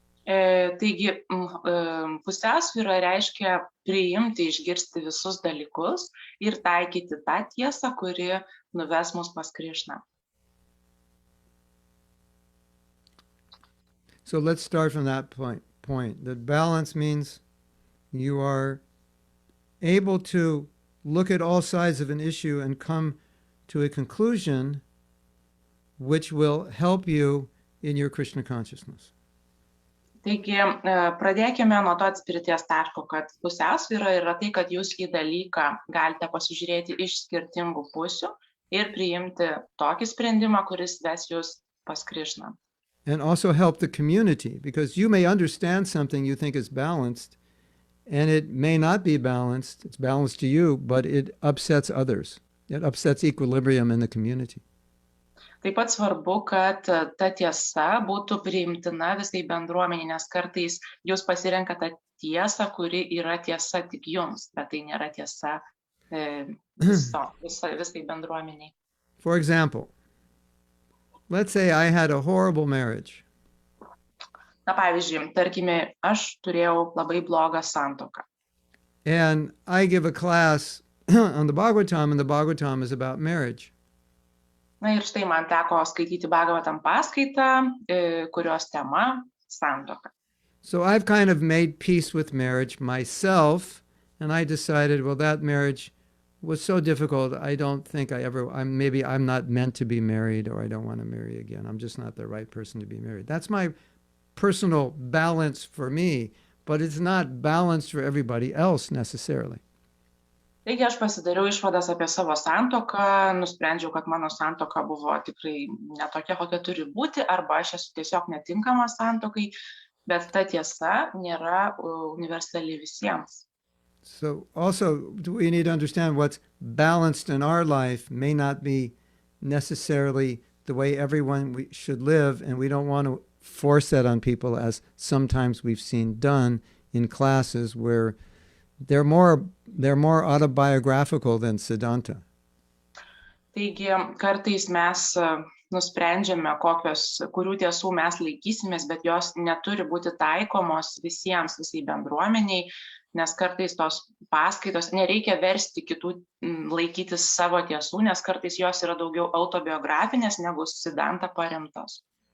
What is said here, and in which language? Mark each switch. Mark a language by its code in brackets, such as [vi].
[lt] Taigi, pusiausvyra reiškia priimti, išgirsti visus dalykus ir taikyti tą tiesą, kuri nuves mus pas Krishną. [en] So let's start from that point. That balance means you are able to look at all sides of an issue and come to a conclusion which will help you in your Krishna consciousness. [lt] Taigi, pradėkime nuo to atspirties taško, kad pusiausvyra yra tai, kad jūs į dalyką galite pasižiūrėti iš skirtingų pusių ir priimti tokį sprendimą, kuris ves jūs pas Krishną. [en] And also help the community, because you may understand something you think is balanced, and it may not be balanced. It's balanced to you, but it upsets others. It upsets equilibrium in the community. [lt] Taip pat svarbu, kad ta tiesa būtų priimtina visai bendruomeniai, nes kartais jūs pasirenkate tiesą, kuri yra tiesa tik jums, bet tai nėra tiesa visai bendruomeniai. [en] For example, let's say I had a horrible marriage. [lt] Na, pavyzdžiui, tarkime, aš turėjau labai blogą santuoką. [en] And I give a class on the Bhagavatam, and the Bhagavatam is about marriage. [lt] Na ir štai man teko skaityti Bhagavatam paskaitą, kurios tema santuoka. [en] So I've kind of made peace with marriage myself, and I decided, well, that marriage was so difficult. I don't think maybe I'm not meant to be married, or I don't want to marry again. I'm just not the right person to be married. That's my personal balance for me, but it's not balanced for everybody else necessarily. [lt] Taigi aš pasidariau išvadas apie savo santuoką, nusprendžiau, kad mano santuoka buvo tikrai ne tokia, kokia turi būti, arba aš esu tiesiog netinkamas santuokai, bet ta tiesa nėra universali visiems. [en] So also, we need to understand what's balanced in our life may not be necessarily the way everyone should live, and we don't want to force that on people, as sometimes we've seen done in classes where they're more autobiographical than Siddhanta. [lt] Taigi kartais mes nusprendžiame, kurių tiesų mes laikysimės, bet jos neturi būti taikomos visiems, visai bendruomeniai, nes kartais tos paskaitos nereikia versti kitų laikytis savo tiesų, nes kartais jos yra daugiau autobiografinės negu Siddhanta paremtos.